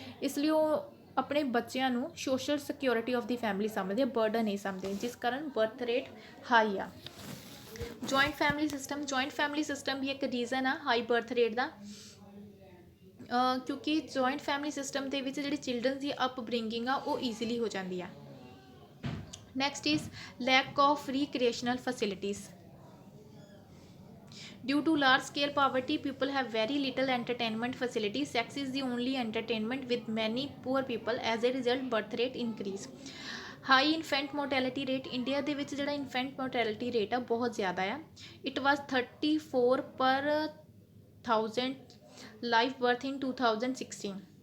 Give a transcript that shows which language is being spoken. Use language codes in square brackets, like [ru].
[pa] ਇਸ ਲਈ ਉਹ ਆਪਣੇ ਬੱਚਿਆਂ ਨੂੰ social security of ਦੀ family ਸਮਝਦੇ ਆ, ਬਰਡਨ ਨਹੀਂ ਸਮਝਦੇ, ਜਿਸ ਕਾਰਨ ਬਰਥ ਰੇਟ ਹਾਈ ਆ। Joint family system. Joint family system ਵੀ ਇੱਕ ਰੀਜ਼ਨ ਆ ਹਾਈ ਬਰਥ ਰੇਟ ਦਾ, ਕਿਉਂਕਿ ਜੁਆਇੰਟ ਫੈਮਿਲੀ ਸਿਸਟਮ ਦੇ ਵਿੱਚ ਜਿਹੜੀ ਚਿਲਡਰਨ ਦੀ ਅਪਬ੍ਰਿੰਗਿੰਗ ਆ ਉਹ ਈਜ਼ੀਲੀ ਹੋ ਜਾਂਦੀ ਆ। [en] Next is lack of recreational facilities. Due to large scale poverty, people have very little entertainment facilities. Sex is the only entertainment with many poor people. As a result, birth rate increase. High infant mortality rate. India [pa] ਦੇ ਵਿੱਚ ਜਿਹੜਾ [en] infant mortality rate [pa] ਆ ਬਹੁਤ ਜ਼ਿਆਦਾ ਆ। [en] It was 34 per 1000 live birth in 2016.